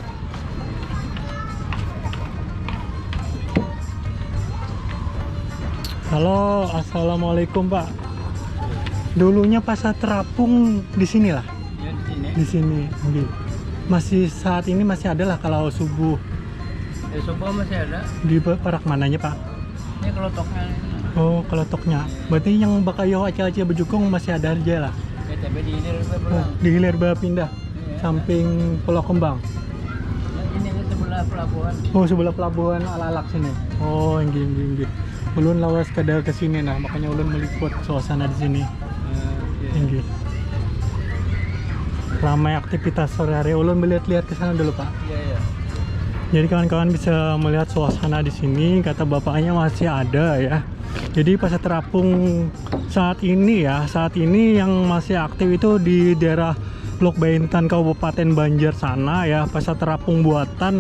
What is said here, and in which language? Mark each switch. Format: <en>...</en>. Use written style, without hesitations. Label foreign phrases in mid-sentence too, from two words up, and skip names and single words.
<id>Halo, assalamualaikum Pak. Dulunya Pasar Terapung di sini lah. Ya, di sini. Di sini. Masih saat ini masih ada lah kalau subuh. Subuh masih ada.</id> <bjn>Di parak mananya Pak?</bjn> <id>Ini kelotoknya. Oh, kelotoknya. Berarti yang Bakayo Aceh-Aceh Bejukung masih ada aja lah. Tapi di hilir Oh, di hilir pindah. Iya. Samping Pulau Kembang. Ini sebelah pelabuhan. Oh, sebelah pelabuhan Alalak sini.</id> <bjn>Oh, enggih. Ulun lawas kada ke sini nah, makanya ulun meliput suasana di sini. Enggih.</bjn> <id>Ramai aktivitas sore hari. Ulun melihat-lihat ke sana dulu, Pak. Iya. Jadi kawan-kawan bisa melihat suasana di sini. Kata bapaknya masih ada ya. Jadi Pasar Terapung saat ini yang masih aktif itu di daerah Lok Baintan Kabupaten Banjar sana ya, Pasar Terapung buatan.</id>